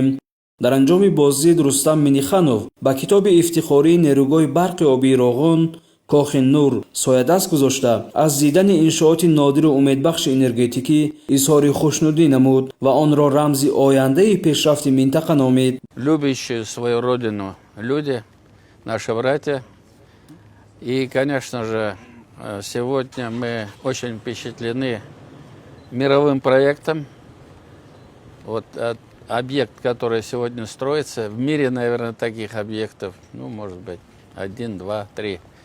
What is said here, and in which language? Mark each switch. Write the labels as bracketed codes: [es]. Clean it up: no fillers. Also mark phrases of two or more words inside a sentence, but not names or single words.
[tg] дар анҷоми боздид Рустам Минниханов ба китоби ифтихории нерӯгоҳи барқи обии Роғун Кохи Нур соядаст гузошта аз дидани иншооти нодиру умедбахши энергетикӣ изҳори хушнудӣ намуд ва онро рамзи ояндаи пешрафти минтақа номид. [ru] Любящие свою родину люди, наши братья. И, конечно же, сегодня мы очень впечатлены мировым проектом. Вот объект, который сегодня строится, в мире, наверное, таких объектов, может быть, 1, 2, 3.